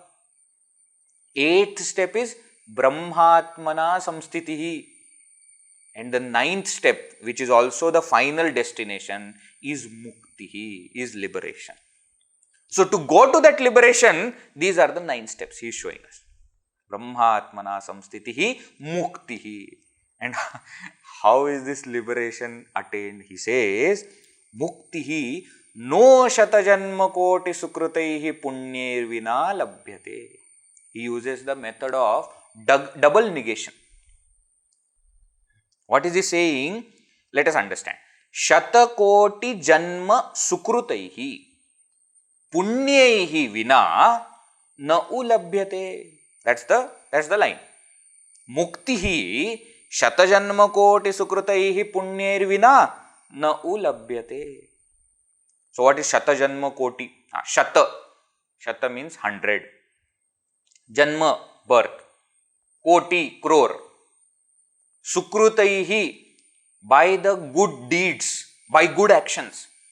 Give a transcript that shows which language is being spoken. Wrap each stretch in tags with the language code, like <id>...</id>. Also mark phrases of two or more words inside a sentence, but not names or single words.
<en>Eighth step is</en> <sa>brahmātmanā saṃsthitiḥ.</sa> <en>And the 9th step, which is also the final destination, is muktihi, is liberation. So to go to that liberation, these are the 9 steps he is showing us.</en> <sa>Brahmātmanā saṃsthitiḥ, muktihi.</sa> <en>And how is this liberation attained? He says,</en> <sa>muktihi no śatajanmakoṭisukṛtaiḥ puṇyairvinā labhyate.</sa> <en>He uses the method of double negation. What is he saying? Let us understand.</en> <sa>Shatakoti janma sukrutaihi puṇyairvinā na ulabhyate.</sa> <en>That's the line.</en> <sa>Muktihi śatajanmakoṭisukṛtaiḥ puṇyairvinā na ulabhyate.</sa> <en>So what is śatajanmakoti? Shata means 100. Janma, birth. Koti, crore. Sukrutaihi, by the good deeds, by good actions.</en>